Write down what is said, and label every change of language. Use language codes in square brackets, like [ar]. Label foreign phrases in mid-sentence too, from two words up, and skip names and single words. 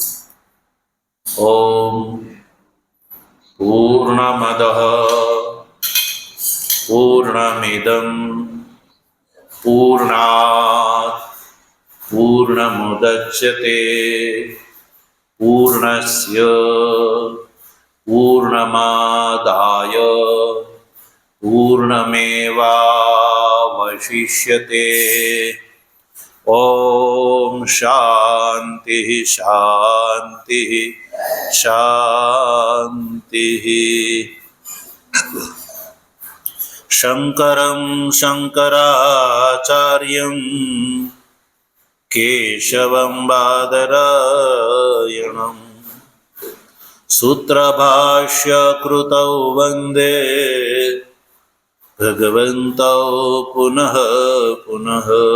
[sa] ઓમ પૂર્ણમદ પૂર્ણમિદં પૂર્ણાત પૂર્ણમુદચ્યતે પૂર્ણસ્ય પૂર્ણમાદાય પૂર્ણમેવા अवशिष्यते। ॐ शान्तिः शान्तिः शान्तिः। शङ्करं शङ्कराचार्यं केशवं बादरायणम् सूत्रभाष्यकृतौ वन्दे भगवन्तौ पुनः पुनः।